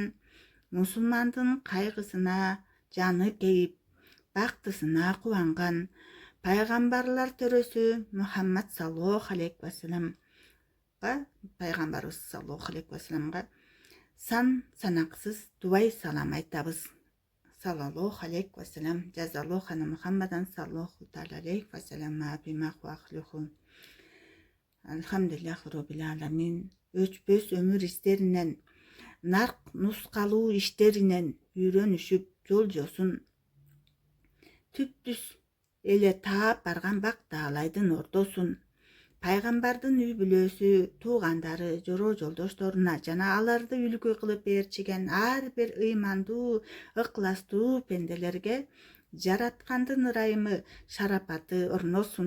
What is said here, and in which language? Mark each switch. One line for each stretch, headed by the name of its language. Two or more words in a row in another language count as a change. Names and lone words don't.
Kyrgyz: Мусулмандын кайгысына жаны кейип, бактысына кубанган. Пайгамбарлар төрөсү Мухаммад
Arabic: صلى الله عليه
Kyrgyz: вассаламга, пайгамбарыбыз
Arabic: صلى الله عليه
Kyrgyz: вассаламга санаксыз дубай салам айтабыз.
Arabic: صلى الله عليه وسلم، جزى الله عنا محمدا صلى الله عليه وسلم بما هو أهله. Алхамдулиллахи Rabbil Alamin.
Kyrgyz: Өчпөс өмүр истеринен, нарк нускалуу иштеринен үйрөнүшүп жол-жосун түптүс эле таап барган Бак Таалайдын ордосун, пайгамбардын үй бүлөсү, туугандары, жороо жолдошторуна жана аларды үлгү кылып ээрчиген ар бир ыймандуу, ыкластуу пенделерге жараткандын ырайымы, шарапаты орносун.